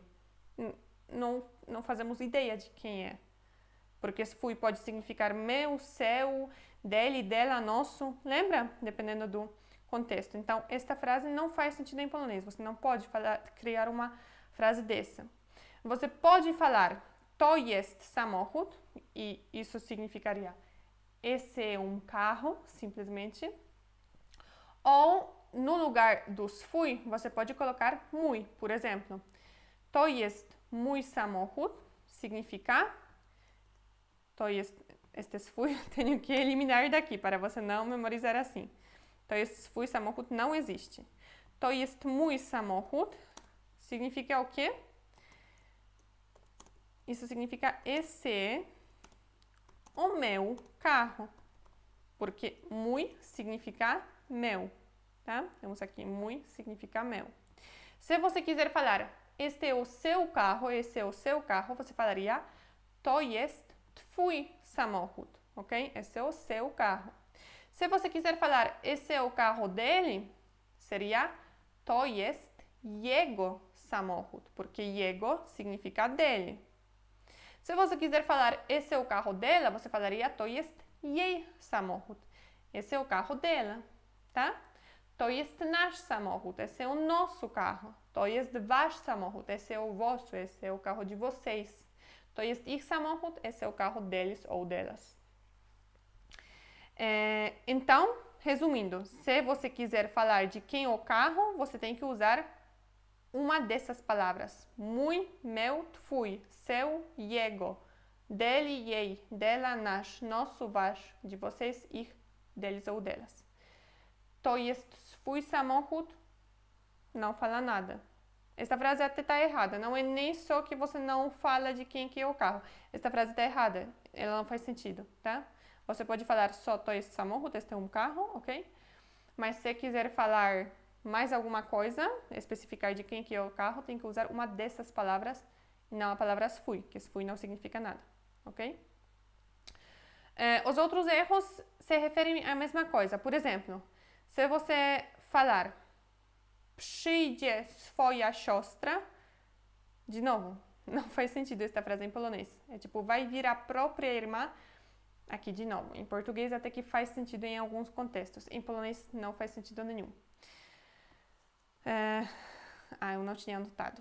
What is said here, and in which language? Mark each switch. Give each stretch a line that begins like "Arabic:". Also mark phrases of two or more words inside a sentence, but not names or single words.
Portuguese: Não fazemos ideia de quem é. Porque swój pode significar meu, seu, dele, dela, nosso. Lembra? Dependendo do contexto. Então, esta frase não faz sentido em polonês. Você não pode criar uma frase dessa. Você pode falar
Polish: to jest samochód,
Portuguese: e isso significaria esse é um carro, simplesmente. Ou, no lugar do swój, você pode colocar mój, por exemplo.
Polish: To jest mój samochód
Portuguese: significa este swój, tenho que eliminar daqui para você não memorizar assim.
Polish: To jest swój samochód
Portuguese: não existe.
Polish: To jest mój samochód
Portuguese: significa o quê? Isso significa esse é o meu carro. Porque mój significa meu, tá? Temos aqui mój significa meu. Se você quiser falar este é o seu carro, esse é o seu carro, você falaria
Polish: to jest twój samochód,
Portuguese: ok? Esse é o seu carro. Se você quiser falar esse é o carro dele, seria
Polish: to jest jego samochód,
Portuguese: porque jego significa dele. Se você quiser falar esse é o carro dela, você falaria
Polish: to jest jej samochód.
Portuguese: Esse é o carro dela, tá?
Polish: To jest nasz samochód,
Portuguese: esse é o nosso carro.
Polish: To jest wasz samochód,
Portuguese: esse é o vosso, esse é o carro de vocês.
Polish: To jest ich samochód,
Portuguese: esse é o carro deles ou delas. Então, resumindo, se você quiser falar de quem é o carro, você tem que usar uma dessas palavras. Mój, meu, twój, seu, jego, dele, jej, dela, nasz, nosso, wasz, de vocês, ich, deles ou delas.
Polish: To jest swój samochód,
Portuguese: não fala nada. Esta frase até está errada, não é nem só que você não fala de quem que é o carro. Esta frase está errada, ela não faz sentido, tá? Você pode falar só
Polish: to jest samochód,
Portuguese: este é um carro, ok? Mas se quiser falar mais alguma coisa, especificar de quem que é o carro, tem que usar uma dessas palavras e não a palavra swój, que swój não significa nada, ok? Os outros erros se referem à mesma coisa. Por exemplo, se você falar
Polish: przyjdzie swoja siostra,
Portuguese: de novo, não faz sentido esta frase em polonês. É tipo, vai vir a própria irmã. Aqui, de novo, em português até que faz sentido em alguns contextos. Em polonês não faz sentido nenhum. Eu não tinha anotado.